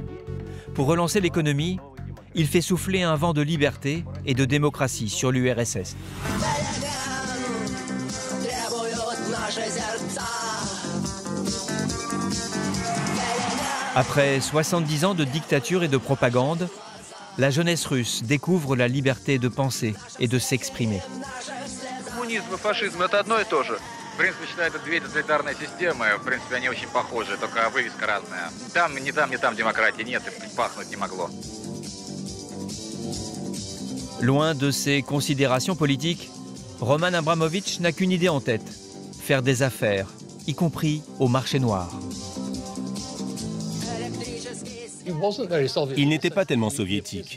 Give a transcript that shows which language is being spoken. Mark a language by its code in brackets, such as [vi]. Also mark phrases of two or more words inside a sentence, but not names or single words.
[fr] Pour relancer l'économie, il fait souffler un vent de liberté et de démocratie sur l'URSS. Après 70 ans de dictature et de propagande, la jeunesse russe découvre la liberté de penser et de s'exprimer. [ru] Коммунизм и фашизм — это одно и то же. В принципе, считаю, это две тоталитарные системы. В принципе, они очень похожи, только вывеска разная. Ни там демократии нет, и пахнуть не могло. [fr] Loin de ses considérations politiques, Roman Abramovich n'a qu'une idée en tête, faire des affaires, y compris au marché noir. Il n'était pas tellement soviétique.